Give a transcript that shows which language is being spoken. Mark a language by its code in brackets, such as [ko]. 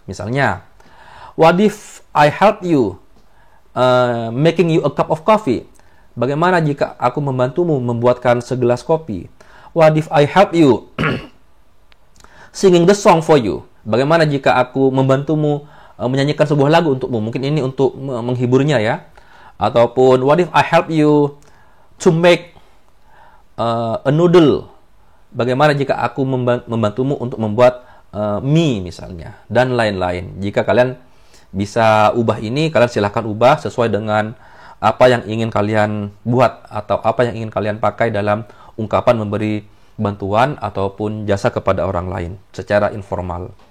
[id] Misalnya, [en] what if I help you making you a cup of coffee? [id] Bagaimana jika aku membantumu membuatkan segelas kopi? [en] What if I help you singing the song for you? [id] Bagaimana jika aku membantumu menyanyikan sebuah lagu untukmu? Mungkin ini untuk menghiburnya ya. Ataupun [en] what if I help you to make a noodle? [id] Bagaimana jika aku membantumu untuk membuat mie misalnya, dan lain-lain. Jika kalian bisa ubah ini, kalian silahkan ubah sesuai dengan apa yang ingin kalian buat atau apa yang ingin kalian pakai dalam ungkapan memberi bantuan ataupun jasa kepada orang lain secara informal.